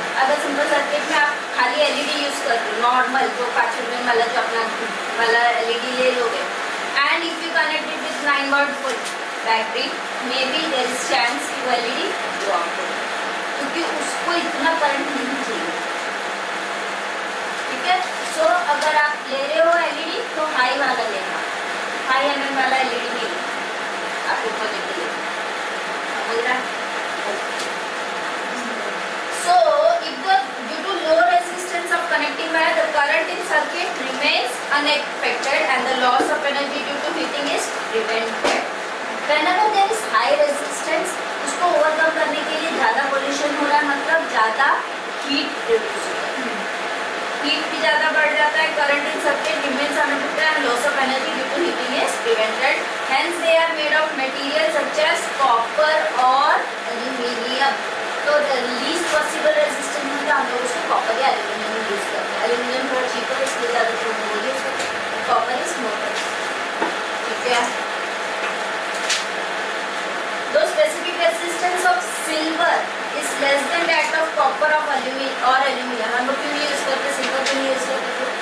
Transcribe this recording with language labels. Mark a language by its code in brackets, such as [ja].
[hi] अगर simple circuit में आप खाली एलईडी यूज करते हो, नॉर्मल जो 5 रुपये वाला जो अपना वाला एलईडी ले लोगे, [en] and if you connect it with 9 volt battery, maybe there is chance [hi] कि वो LED drop हो, क्योंकि उसको इतना करंट नहीं चाहिए. ठीक है? सो अगर आप ले रहे हो LED तो हाई वाला लेना, हाई mm वाला LED नहीं लेना आपको प्रोजेक्ट के लिए. बोल रहा है? [en] So if the due to low resistance of connecting wire, the current in circuit remains unaffected and the loss of energy due to heating is prevented. whenever there is high resistance, [hi] उसको overcome करने के लिए ज़्यादा pollution हो रहा है, मतलब ज़्यादा हीट प्रोड्यूस हो रहा है, हीट भी ज़्यादा बढ़ जाता है, करंट इन सबके डिमेंस आने पड़ता है, [en] loss of energy due to heating is prevented, hence they are made of material such as copper [hi] और एल्यूमिनियम। तो लीस्ट पॉसिबल रेजिस्टेंस में हम लोग उसको कॉपर या एल्यूमिनियम यूज करते हैं, एल्यूमिनियम थोड़ा चीपर इसलिए ज़्यादा वो यूज करते हैं, [en] copper is more, [hi] ठीक है। [en] The specific resistance of silver is less than that of copper of aluminum or aluminum. [hi] हम लोग क्यों नहीं यूज करते, सिल्वर क्यों नहीं यूज करते?